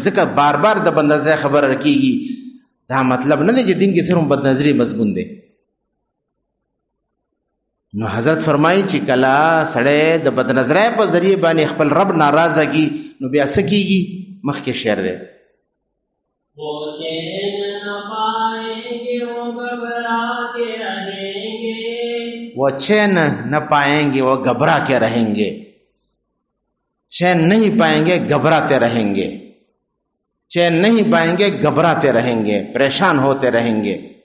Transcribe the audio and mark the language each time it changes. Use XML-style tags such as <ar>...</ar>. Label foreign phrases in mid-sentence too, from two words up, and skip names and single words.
<ps>ځکه بار بار د بد نظری خبره رکیږي. دا مطلب نه دی چې دین کې صرف بد نظری مضمون دی. نو حضرت فرمایي چې کله سړی د بد نظری په ذریعه باندې خپل رب ناراضه کی، نو بیا څه کیږي؟ مخکې شعر دی.</ps> <ur>وہ چین نہ پائیں گے وہ گھبرا کے رہیں گے، وہ چین نہ پائیں گے وہ گھبرا کے رہیں گے. چین نہیں پائیں گے گھبراتے رہیں گے، چین نہیں پائیں گے گھبراتے رہیں گے، پریشان ہوتے رہیں گے.</ur>